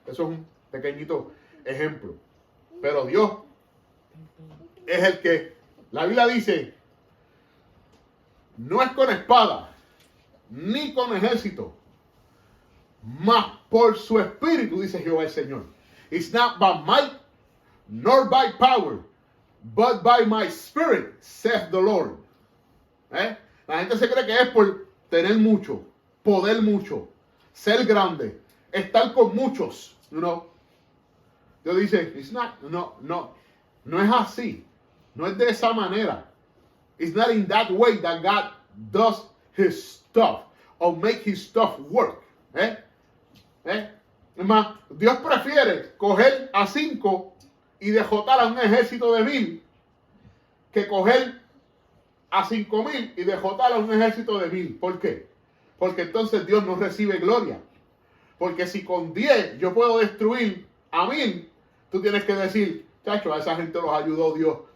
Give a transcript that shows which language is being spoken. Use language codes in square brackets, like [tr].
[es] Eso es un pequeñito ejemplo. Pero Dios es el que, la Biblia dice, no es con espada, ni con ejército, mas por su espíritu, dice Jehová el Señor. [en] It's not by might, nor by power, but by my spirit, saith the Lord. [es] La gente se cree que es por tener mucho, poder mucho, ser grande, estar con muchos. No. Dios dice, [en] it's not, [es] no es así. No es de esa manera. [en] It's not in that way that God does his stuff or make his stuff work. [es] Es más, Dios prefiere coger a 5 y derrotar a un ejército de 1000 que coger a 5,000 y derrotar a un ejército de 1,000. ¿Por qué? Porque entonces Dios no recibe gloria. Porque si con 10 yo puedo destruir a 1,000, tú tienes que decir, chacho, a esa gente los ayudó Dios.